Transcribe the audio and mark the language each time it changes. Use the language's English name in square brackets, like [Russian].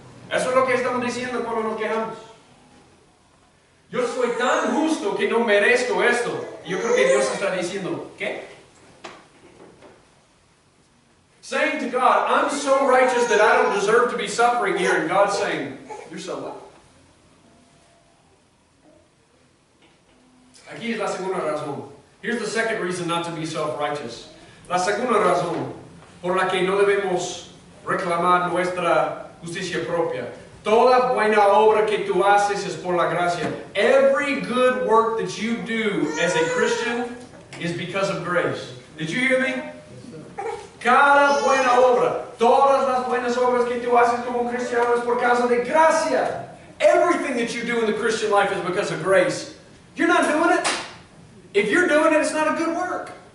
[Spanish] Eso es lo que estamos diciendo cuando nos quejamos. Yo soy tan justo que no merezco esto. Yo creo que Dios está diciendo, ¿qué? [English] Saying to God, I'm so righteous that I don't deserve to be suffering here. And God's saying, you're so what? [Spanish] Aquí es la segunda razón. [English] Here's the second reason not to be self-righteous. [Spanish] La segunda razón por la que no debemos reclamar nuestra justicia propia. Toda buena obra que tú haces es por la gracia. [English] Every good work that you do as a Christian is because of grace. Did you hear me? [Spanish] Cada buena obra, todas las buenas obras que tú haces como cristiano es por causa de gracia. [English] Everything that you do in the Christian life is because of grace. You're not doing it. If you're doing it, it's not a good work.